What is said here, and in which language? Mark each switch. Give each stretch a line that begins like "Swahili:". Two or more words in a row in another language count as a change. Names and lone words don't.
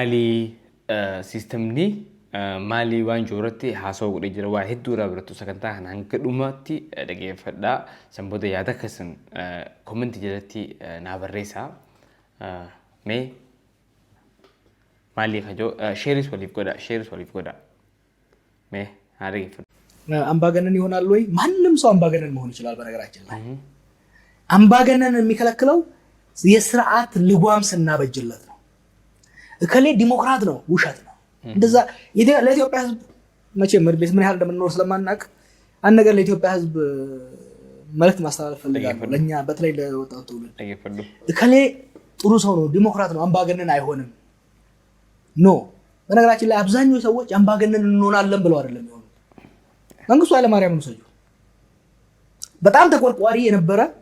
Oromo: mali waan jooratti haasawaa godhee jira waa hedduudha birattu sagantaa kana hanga dhumatti dhageeffadhaa sanbooda yaada keessan kommenti jalatti naa barreessaa mali kajoo sheeris waliif godha haa dhageeffadhu
Amharic: አምባገነን ይሆናል ወይ ማንንም ሰው አምባገነን መሆን ይችላል በነገራችን ላይ አምባገነን የሚከለክለው የሥርዓት ልጓም ስናበጅለት ነው እከሌ ዲሞክራት ነው ውሸት ነው እንደዛ ለኢትዮጵያ ህዝብ መቼም ምን ያህል እንደምንኖር ስለማናቅ አንድ ነገር ለኢትዮጵያ ህዝብ መልእክት ማስተላለፍ ፈልጋለሁ ለኛ በተለይ ለወጣቱ እከሌ ጥሩ ሰው ነው ዲሞክራት ነው አምባገነን አይሆንም ኖ በነገራችን ላይ አብዛኛው ሰዎች አምባገነን እንሆናለን ብለው አይደለም ይሆኑ መንግስቱ ኃይለማርያም ነው ሰው በጣም ተቆርቋሪ የነበረ